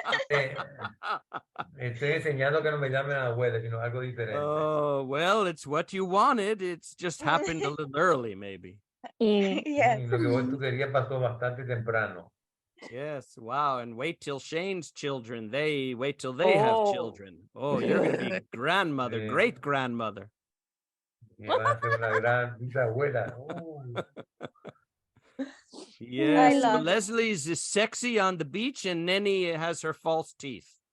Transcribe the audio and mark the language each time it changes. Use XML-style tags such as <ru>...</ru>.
<es>Eh, Estoy enseñando que no me llamen abuela, sino algo diferente.</es> <en>Oh, well, it's what you wanted. It's just happened a little early, maybe. Mm. Yes.</en> <es>Y lo que tú querías pasó bastante temprano.</es> <en>Yes. Wow. And wait till Shane's children. Wait till they have Oh. children. Oh, you're going to be grandmother,</en> <es>Sí.</es> <en>great grandmother.</en> <es>Y vas a ser una gran bisabuela.</es> <en>Yes. So love it. Leslie's is sexy on the beach, and Nenny has her false teeth.</en>